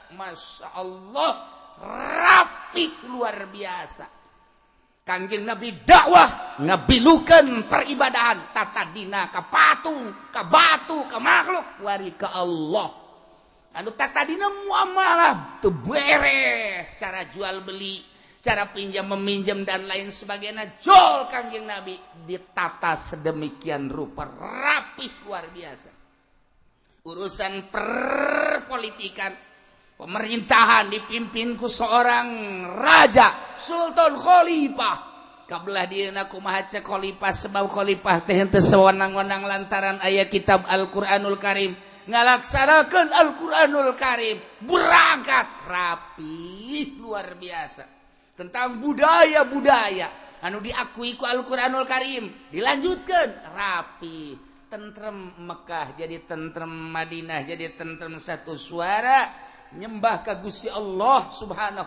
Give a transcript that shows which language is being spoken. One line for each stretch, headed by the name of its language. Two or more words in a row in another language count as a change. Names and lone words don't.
Arabic: ما شاء الله
Indonesian: rapi luar biasa.
Sundanese: Kangjeng Nabi dakwah ngabilukeun peribadahan tatadina ka patung, ka batu, ka makhluk, wari ka Allah. Anu tatadina muamalah teu beres,
Indonesian: cara jual beli, cara pinjam meminjam dan lain sebagainya.
Sundanese: Jol Kangjeng Nabi ditata
Indonesian: sedemikian rupa rapih luar biasa.
Sundanese: Urusan perpolitikan pemerintahan dipimpinku seorang raja Sultan Khalifah kabelah dieuna kumaha cek khalifah sebab khalifah teh henteu sewenang-wenang lantaran aya kitab Al-Qur'anul Karim ngalaksanakeun Al-Qur'anul Karim berangkat
Indonesian: rapi luar biasa tentang budaya-budaya
Sundanese: anu diakui ku Al-Qur'anul Karim dilanjutkeun rapi tentrem Mekah jadi tentrem Madinah jadi tentrem
Indonesian: satu suara
Sundanese: nyembah ka Gusti Allah Subhanahu